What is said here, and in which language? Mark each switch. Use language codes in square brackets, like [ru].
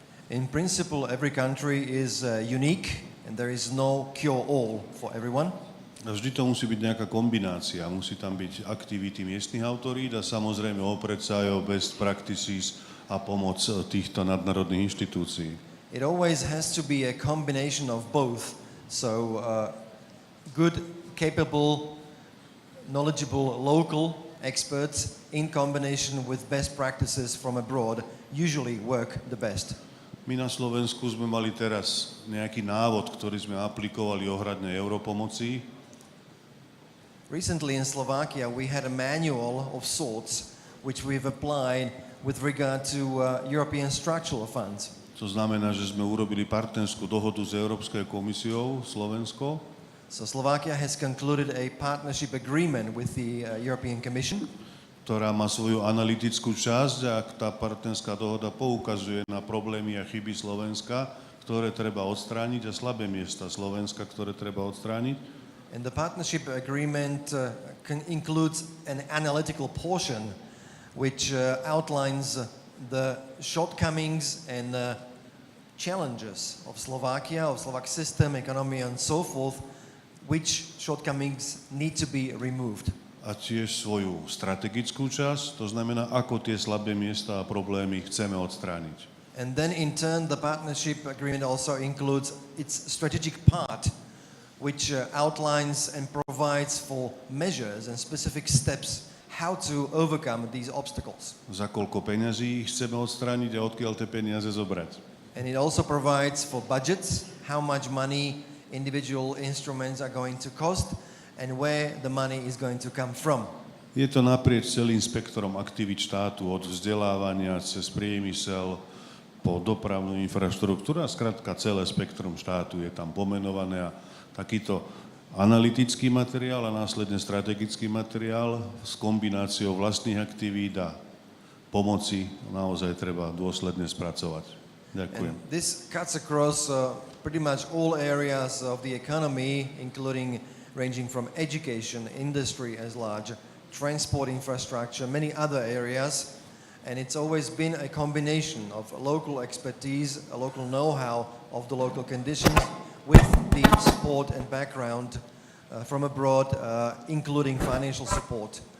[en] In principle, every country is unique and there is no cure-all for everyone. [sk] Vždy to musí byť nejaká kombinácia. Musí tam byť aktivity miestnych autorít a samozrejme oprieť sa aj o best practices a pomoc týchto nadnárodných inštitúcií. [en] It always has to be a combination of both. So good, capable, knowledgeable local experts in combination with best practices from abroad usually work the best. [sk] My na Slovensku sme mali teraz nejaký návod, ktorý sme aplikovali ohľadne europomoci. [en] Recently in Slovakia, we had a manual of sorts which we've applied with regard to European structural funds. [sk] To znamená, že sme urobili partnerskú dohodu s Európskou komisiou Slovensko, [en] So Slovakia has concluded a partnership agreement with the European Commission, [sk] ktorá má svoju analytickú časť a tá partnerská dohoda poukazuje na problémy a chyby Slovenska, ktoré treba odstrániť a slabé miesta Slovenska, ktoré treba odstrániť. [en] and the partnership agreement includes an analytical portion which outlines the shortcomings and challenges of Slovakia, of Slovak system, economy and so forth, which shortcomings need to be removed. [sk] A tiež svoju strategickú časť, to znamená, ako tie slabé miesta a problémy chceme odstrániť. [en] And then in turn, the partnership agreement also includes its strategic part, which outlines and provides for measures and specific steps how to overcome these obstacles. [sk] Za koľko peňazí ich chceme odstrániť a odkiaľ tie peniaze zobrať. [en] And it also provides for budgets, how much money individual instruments are going to cost, and where the money is going to come from. [sk] Je to naprieč celým spektrom aktivít štátu, od vzdelávania cez priemysel po dopravnú infraštruktúru a skrátka celé spektrum štátu je tam pomenované a takýto analytický materiál a následne strategický materiál s kombináciou vlastných aktivít a pomoci naozaj treba dôsledne spracovať. Ďakujem. [en] And this cuts across pretty much all areas of the economy, including ranging from education, industry as large, transport infrastructure, many other areas. And it's always been a combination of local expertise, a local know-how of the local conditions with the support and background from abroad, including financial support.